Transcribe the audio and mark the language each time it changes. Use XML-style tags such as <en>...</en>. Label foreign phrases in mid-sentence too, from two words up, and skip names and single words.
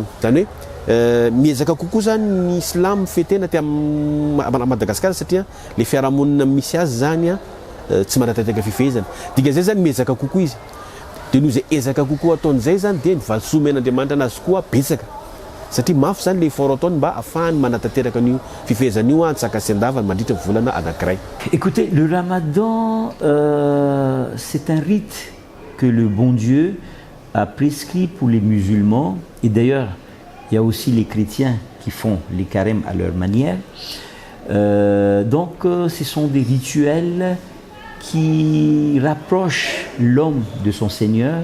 <mg>Zany hoe miezaka kokoa zany ny Silamo fetena ty Madagasikara satria le fiarahamonina misy azy zany tsy mandatanteraka fifehezana. Dikan'izay zany miezaka kokoa izy. Dia noho izay ezaka kokoa ataon'izay zany dia ny valisomen'Andriamanitra anazy koa betsaka. Satria mafy zany le effort ataony mba ahafahany mandatanteraka an'io fifehezana io hantsaka sy andavany mandritra volana anankiray.</mg> <fr>Écoutez, le Ramadan, c'est un rite que le bon Dieu a prescrit pour les musulmans. Et d'ailleurs, il y a aussi les chrétiens qui font les carèmes à leur manière. Donc, ce sont des rituels qui rapprochent l'homme de son Seigneur.</fr>